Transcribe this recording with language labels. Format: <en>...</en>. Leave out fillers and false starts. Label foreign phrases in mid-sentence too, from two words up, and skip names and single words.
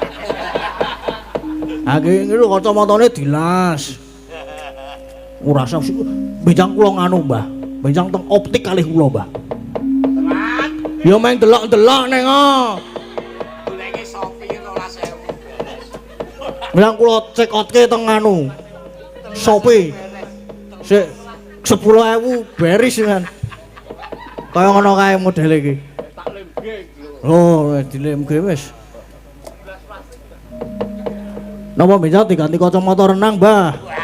<jv>Ha iki lho kacamatane dilas. Ora usah benjang kula nganu, Mbah. Benjang teng optik kalih kula, Mbah. Tenan. Ya meng delok-delok ning goleki Shopee 12.000. Bilang kula check out-ke teng anu. Shopee. Sik 10.000 beris kan. Kaya ngono kae model iki. Tak lemge iki. Oh, dilemge wis. Napa benjang diganti kacamata renang, Mbah?</jv>